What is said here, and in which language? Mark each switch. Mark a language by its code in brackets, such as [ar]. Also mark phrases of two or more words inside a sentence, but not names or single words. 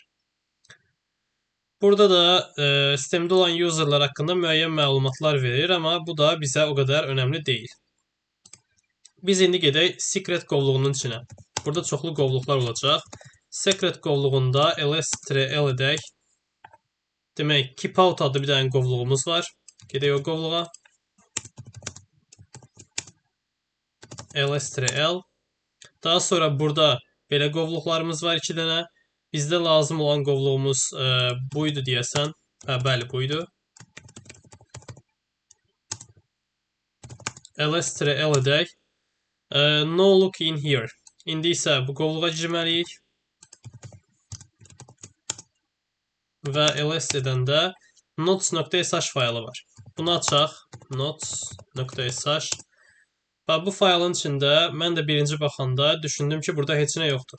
[az] Burada da sistemdə olan userlar haqqında müəyyən məlumatlar verir, amma bu da bizə o qədər önəmli deyil. Biz indi gedək secret qovluğunun içinə. Burada çoxlu qovluqlar olacaq. Secret qovluğunda ls-l edək. Demək, [en] keep out [az] adlı bir dənə qovluğumuz var. Gedək o qovluğa. ls-l. Daha sonra burada belə qovluqlarımız var 2 dənə. Bizdə lazım olan qovluğumuz buydu deyəsən. Bəli, buydu. ls-l edək. [en] No look in here. [az] İndi isə bu qovluğa girməliyik. Və ls edəndə notes.sh faylı var. Bunu açaq. Notes.sh. Və bu faylın içində mən də birinci baxanda düşündüm ki, burada heç nə yoxdur.